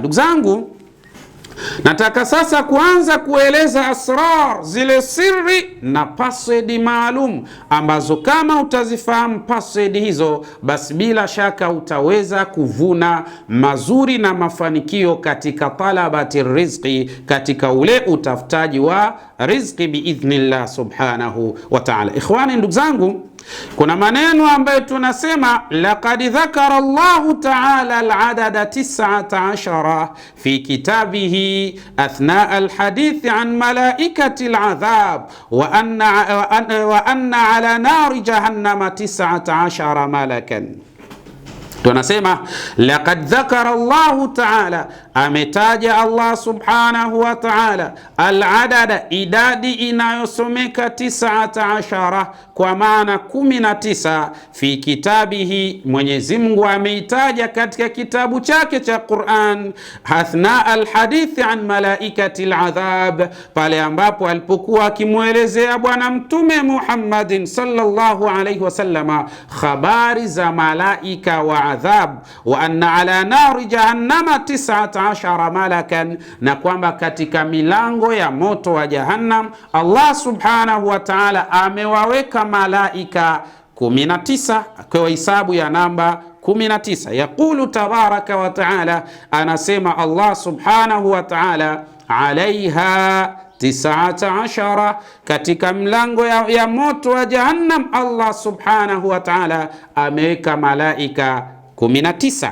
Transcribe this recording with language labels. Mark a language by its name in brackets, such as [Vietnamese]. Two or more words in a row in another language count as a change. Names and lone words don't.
[Swahili] Ndugu zangu, nataka sasa kuanza kueleza asrar, zile siri na password maalum ambazo kama utazifahamu password hizo, basi bila shaka utaweza kuvuna mazuri na mafanikio katika [Arabic] طلب الرزق, [Swahili] katika ule utafutaji wa rizqi [Arabic] بإذن الله سبحانه وتعالى. Ikhwani, [Swahili] ndugu zangu, kuna maneno ambayo tunasema [Arabic] لقد ذكر الله تعالى العدد 19 في كتابه أثناء الحديث عن ملائكة العذاب وأن على نار جهنم 19 ملكا. [Swahili] Tunasema [Arabic] لقد ذكر الله تعالى, [Swahili] ametaja Allah [Arabic] سبحانه وتعالى العدد, [Swahili] idadi inayosomeka 19, kwa maana 19, [Arabic] في كتابه, [Swahili] Mwenyezi Mungu ameitaja katika kitabu chake cha Qur'an, [Arabic] أثناء الحديث عن ملائكة العذاب, [Swahili] pale ambapo alipokuwa akimuelezea bwana mtume Muhammadin [Arabic] صلى الله عليه وسلم [Swahili] habari za malaika wa adhab, [Arabic] وأن على نار جهنم 19 عشر ملكا, [Swahili] na kwamba katika milango ya moto wa Jahannam Allah [Arabic] سبحانه وتعالى [Swahili] amewaweka malaika 19 kwa hisabu ya namba 19. [Arabic] يقول تبارك وتعالى, [Swahili] anasema Allah [Arabic] سبحانه وتعالى, [Swahili] alaiha 19, katika mlango ya moto wa Jahannam Allah [Arabic] سبحانه وتعالى [Swahili] ameweka malaika 19.